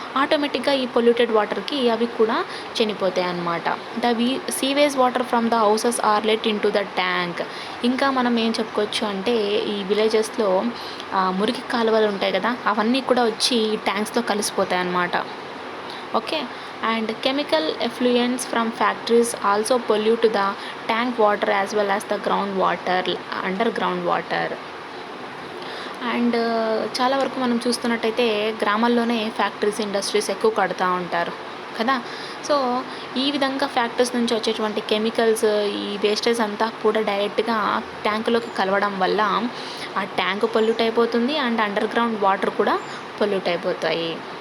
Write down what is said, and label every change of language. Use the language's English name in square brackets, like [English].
[Telugu] ఆటోమేటిక్గా ఈ పొల్యూటెడ్ వాటర్కి అవి కూడా చనిపోతాయి అన్నమాట. [English] Sewage water from the houses are let in to the tank. [Telugu] ఇంకా మనం ఏం చెప్పుకోవచ్చు అంటే ఈ విలేజెస్లో మురికి కాలువలు ఉంటాయి కదా, అవన్నీ కూడా వచ్చి ఈ ట్యాంక్స్లో కలిసిపోతాయి అన్నమాట. [English] Okay, and chemical effluents from factories also pollute the tank water as well as the underground water. [Telugu] And చాలా వరకు మనం చూస్తున్నట్టయితే గ్రామాల్లోనే ఫ్యాక్టరీస్, ఇండస్ట్రీస్ ఎక్కువ కడుతూ ఉంటారు కదా. సో ఈ విధంగా ఫ్యాక్టరీస్ నుంచి వచ్చేటువంటి కెమికల్స్, ఈ వేస్టేజ్ అంతా కూడా డైరెక్ట్గా ట్యాంకులోకి కలవడం వల్ల ఆ ట్యాంకు పొల్యూట్ అయిపోతుంది అండ్ అండర్ గ్రౌండ్ వాటర్ కూడా పొల్యూట్ అయిపోతాయి.